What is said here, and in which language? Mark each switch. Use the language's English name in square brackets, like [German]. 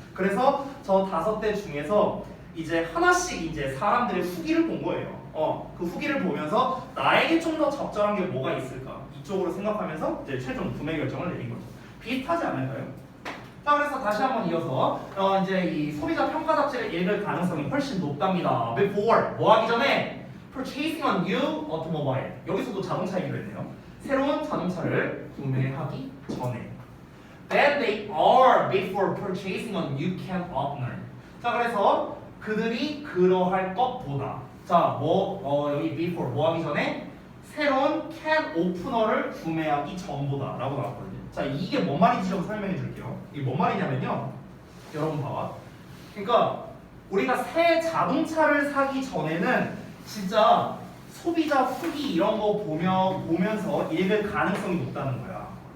[Korean] 그래서 저 5대 중에서 이제 하나씩 이제 사람들의 후기를 본 거예요. 그 후기를 보면서 나에게 좀 더 적절한 게 뭐가 있을까 이쪽으로 생각하면서 이제 최종 구매 결정을 내린 거죠. 비슷하지 않을까요? 자, 그래서 다시 한번 이어서 이제 이 소비자 평가 잡지를 읽을 가능성이 훨씬 높답니다. [English] Before [Korean] 뭐 하기 전에 [English] purchasing a new automobile. [Korean] 여기서도 자동차 얘기를 했네요. 새로운 자동차를 구매하기 전에. [English] Than they are before purchasing a new can opener. [Korean] 자, 그래서 그들이 그러할 것보다. 자, 여기 before 뭐 하기 전에 새로운 can opener를 구매하기 전보다라고 나왔거든요. 자, 이게 뭔 말인지 좀 설명해 줄게요. 이게 뭔 말이냐면요. 여러분 봐봐. 그러니까 우리가 새 자동차를 사기 전에는 진짜 소비자 후기 이런 거 보면서 읽을 가능성이 높다는 거야.